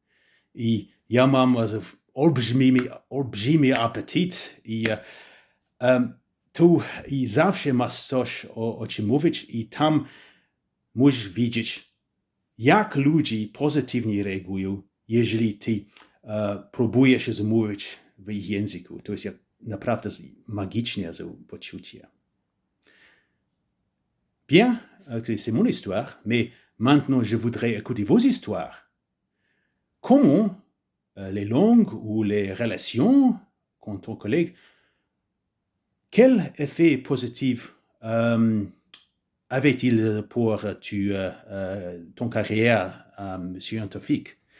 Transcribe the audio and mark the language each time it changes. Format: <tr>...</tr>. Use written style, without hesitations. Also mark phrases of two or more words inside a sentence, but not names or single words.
<pl>I ja mam olbrzymi apetyt i tu i zawsze masz coś o czym mówić i tam możesz widzieć, jak ludzie pozytywnie reagują, jeżeli ty próbujesz zamówić w ich języku. To jest naprawdę magiczne poczucie.</pl> <fr>Bien, c'est mon histoire, mais maintenant je voudrais écouter vos histoires. Comment les langues ou les relations con ton collègue, quel effet positif avait-il pour ton carrière scientifique?</fr>